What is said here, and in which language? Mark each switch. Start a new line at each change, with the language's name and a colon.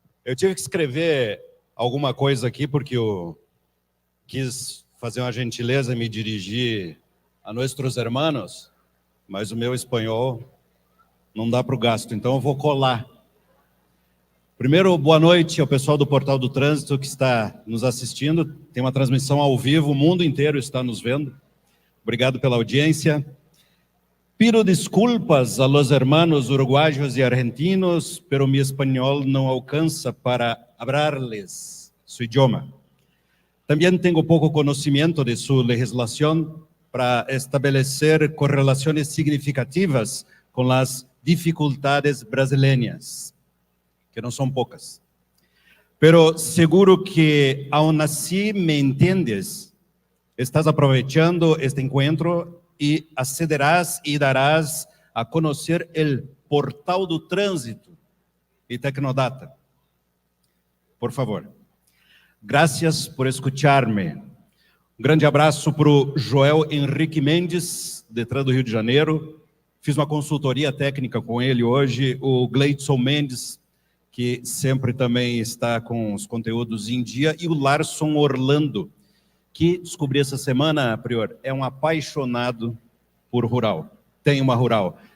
Portuguese: Eu tive que escrever alguma coisa aqui, porque eu quis fazer uma gentileza e me dirigir a nossos hermanos, mas o meu espanhol não dá para o gasto, então eu vou colar. Primeiro, boa noite ao pessoal do Portal do Trânsito que está nos assistindo. Tem uma transmissão ao vivo, o mundo inteiro está nos vendo. Obrigado pela audiência.
Spanish: Pido desculpas a los hermanos uruguayos y argentinos, pero mi español no alcanza para hablarles su idioma. También tengo poco conocimiento de su legislación para establecer correlaciones significativas con las dificultades brasileñas, que no son pocas. Pero seguro que aún así me entiendes. Estás aprovechando este encuentro y accederás y darás a conocer el Portal do Trânsito y Tecnodata. Por favor. Gracias por escucharme.
Portuguese: Um grande abraço para o Joel Henrique Mendes, Detran do Rio de Janeiro. Fiz uma consultoria técnica com ele hoje. O Gleidson Mendes, que sempre também está com os conteúdos em dia. E o Larson Orlando, que descobri essa semana, Prior, é um apaixonado por rural. Tem uma rural.